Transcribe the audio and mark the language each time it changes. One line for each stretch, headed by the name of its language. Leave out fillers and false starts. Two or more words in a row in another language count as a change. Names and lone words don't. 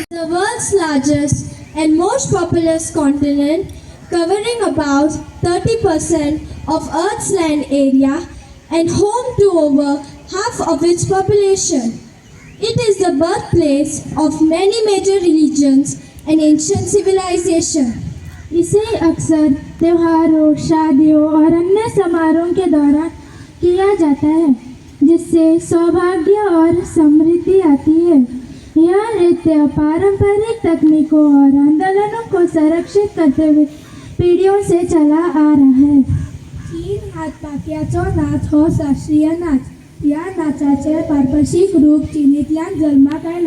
English: The world's largest and most populous continent, covering about 30% of Earth's land area and home to over half of its population. It is the birthplace of many major religions and ancient civilizations.
Hindi: इसे अक्सर त्योहारों, शादियों और अन्य समारोहों के दौरान किया जाता है, जिससे सौभाग्य और समृद्धि आती है। यह नृत्य पारंपरिक तकनीकों और आंदोलनों को संरक्षित करते हुए पीढ़ियों से चला आ रहा है।
Konkani: तीन हात पाक्याचो नाच हो शास्त्रीय नाच। या नाचाचे पारंपरिक रूप चीनीतल्यान जल्माक आयला।